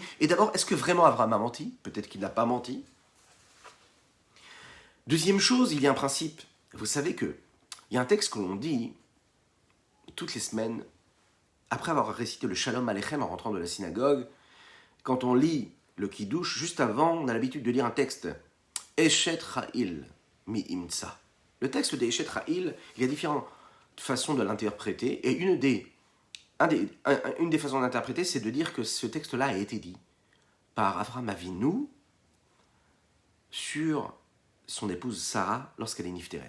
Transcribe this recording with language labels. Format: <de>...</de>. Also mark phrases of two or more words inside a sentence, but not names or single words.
<fr>Et d'abord, est-ce que vraiment Avraham a menti? Peut-être qu'il n'a pas menti. Deuxième chose, il y a un principe. Vous savez qu'il y a un texte que l'on dit toutes les semaines, après avoir récité le Shalom Aleichem en rentrant de la synagogue, quand on lit le Kiddush, juste avant, on a l'habitude de lire un texte.</fr> <he>אשת חיל מי ימצא.</he> <fr>Le texte de Eshet Ha'il, il y a différentes façons de l'interpréter, et une des façons d'interpréter, c'est de dire que ce texte-là a été dit par Avraham Avinu sur son épouse Sarah lorsqu'elle est Nifteret.</fr>